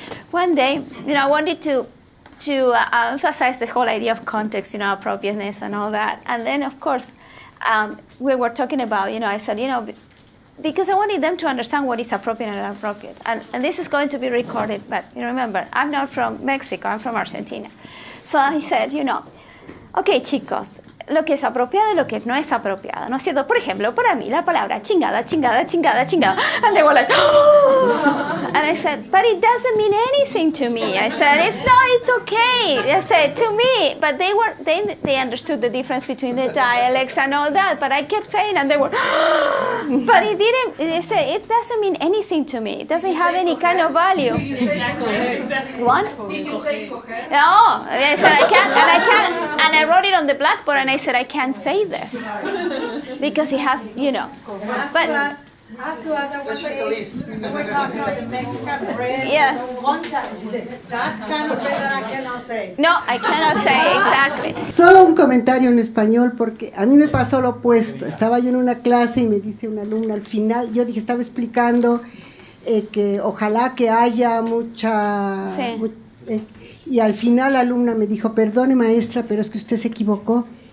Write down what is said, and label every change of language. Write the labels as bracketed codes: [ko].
[en] But one day, I wanted to emphasize the whole idea of context, appropriateness and all that. And then, of course, we were talking about, I said, because I wanted them to understand what is appropriate and inappropriate. And this is going to be recorded, but remember, I'm not from Mexico, I'm from Argentina. So I said, okay, [es] chicos, lo que es apropiado y lo que no es apropiado, ¿no es cierto? Por ejemplo, para mí la palabra chingada. [en] And they were like, oh! And I said, but it doesn't mean anything to me. I said, it's okay. I said, to me. But they understood the difference between the dialects and all that. But I kept saying, and they were, but it didn't, they said, it doesn't mean anything to me. It doesn't have any kind of value. What? No, I said, I can't, and I wrote it on the blackboard, and I said, I can't say this because it has, but I have to add that we were talking about the Mexican bread. Yeah. One time she said, that kind of bread that I cannot say. No, I cannot say, exactly. [es] Solo un comentario en español, porque a mí me pasó lo opuesto. Estaba yo en una clase y me dice una alumna al final, yo dije, estaba explicando que ojalá que haya mucha... Sí. Y al final la alumna me dijo, perdone maestra, pero es que usted se equivocó.